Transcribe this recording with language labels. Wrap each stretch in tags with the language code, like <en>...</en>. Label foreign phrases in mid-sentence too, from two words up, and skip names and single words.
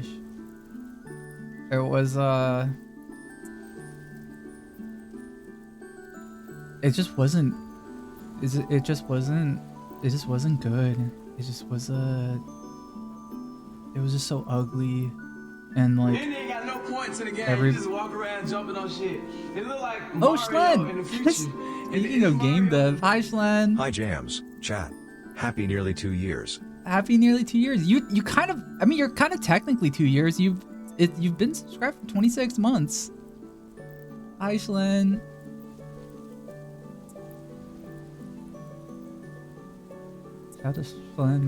<en>It was it just wasn't it just wasn't good. It just was it was just so ugly. And like, you ain't got no points in the game. every- You just walk around jumping on shit. It look like Oh, Mario in the future. Speaking of game dev, hi Schlen. Hi Jams, chat. Happy nearly 2 years. Happy nearly 2 years. You kind of, I mean, you're kind of technically 2 years. You've been subscribed for 26 months. Hi Schlen. Shout out to Schlen.</en>